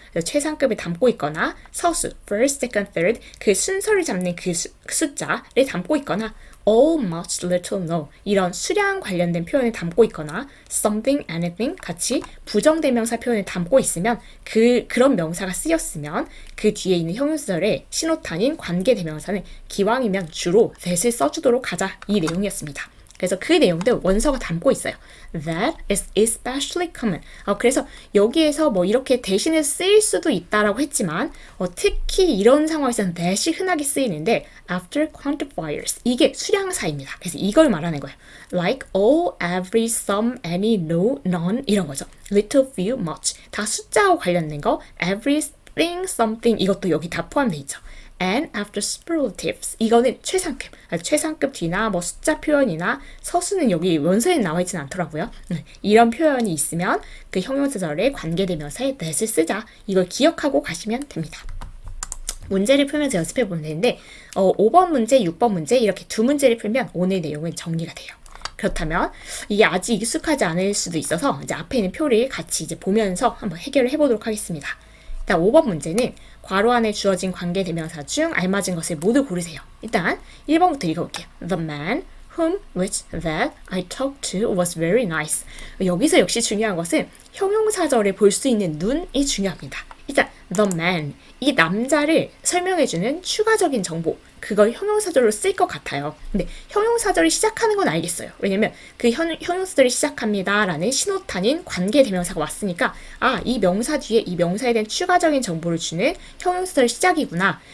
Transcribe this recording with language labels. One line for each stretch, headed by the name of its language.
Korean: 그래서 최상급을 담고 있거나 서수, first, second, third 그 순서를 잡는 그 숫자를 담고 있거나 all, much, little, no 이런 수량 관련된 표현을 담고 있거나 something, anything 같이 부정대명사 표현을 담고 있으면 그런 명사가 쓰였으면 그 뒤에 있는 형용사절의 신호탄인 관계대명사는 기왕이면 주로 that을 써주도록 하자 이 내용이었습니다. 그래서 그 내용도 원서가 담고 있어요.
English: That is especially common.
Korean: 그래서 여기에서 뭐 이렇게 대신에 쓰일 수도 있다라고 했지만 특히 이런 상황에서는 that이 흔하게 쓰이는데
English: after quantifiers.
Korean: 이게 수량사입니다. 그래서 이걸 말하는 거예요.
English: Like all, every, some, any, no, none
Korean: 이런 거죠.
English: Little, few, much.
Korean: 다 숫자와 관련된 거 everything, something 이것도 여기 다 포함되어 있죠.
English: And after superlatives
Korean: 이거는 최상급 최상급 뒤나 뭐 숫자 표현이나 서수는 여기 원서에 나와 있지는 않더라고요. 이런 표현이 있으면 그 형용사절의 관계대명사에 that을 쓰자. 이걸 기억하고 가시면 됩니다. 문제를 풀면서 연습해 보면 되는데 5번 문제, 6번 문제 이렇게 두 문제를 풀면 오늘 내용은 정리가 돼요. 그렇다면 이게 아직 익숙하지 않을 수도 있어서 이제 앞에 있는 표를 같이 이제 보면서 한번 해결을 해보도록 하겠습니다. 일단 5번 문제는 괄호 안에 주어진 관계대명사 중 알맞은 것을 모두 고르세요. 일단 1번부터 읽어볼게요.
English: The man whom, which, that I talked to was very nice.
Korean: 여기서 역시 중요한 것은 형용사절에 볼 수 있는 눈이 중요합니다. 일단 the man, 이 남자를 설명해주는 추가적인 정보 그걸 형용사절로 쓸 것 같아요. 근데 형용사절이 시작하는 건 알겠어요. 왜냐면 그 형용사절이 시작합니다 라는 신호탄인 관계대명사가 왔으니까 이 명사 뒤에 이 명사에 대한 추가적인 정보를 주는 형용사절 시작이구나.